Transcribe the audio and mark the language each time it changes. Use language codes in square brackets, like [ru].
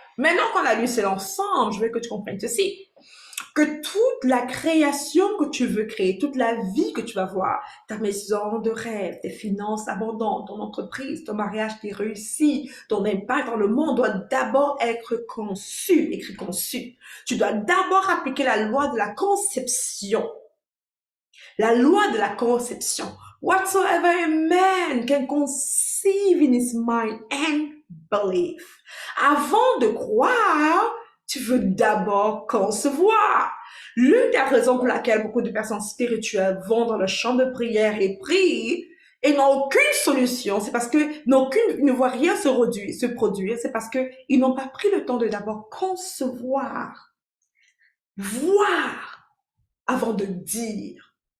[fr] Maintenant qu'on a lu cela ensemble, je veux que tu comprennes ceci. Que toute la création que tu veux créer, toute la vie que tu vas voir, ta maison de rêve, tes finances abondantes, ton entreprise, ton mariage qui réussit, ton impact dans le monde doit d'abord être conçu, écrit conçu. Tu dois d'abord appliquer la loi de la conception. La loi de la conception. [en] Whatsoever a man can conceive in his mind and believe. [fr] Avant de croire, tu veux d'abord concevoir. L'une des raisons pour laquelle beaucoup de personnes spirituelles vont dans le champ de prière et prient et n'ont aucune solution, c'est parce que ne voient rien se produire, c'est parce qu'ils n'ont pas pris le temps de d'abord concevoir, voir, avant de dire.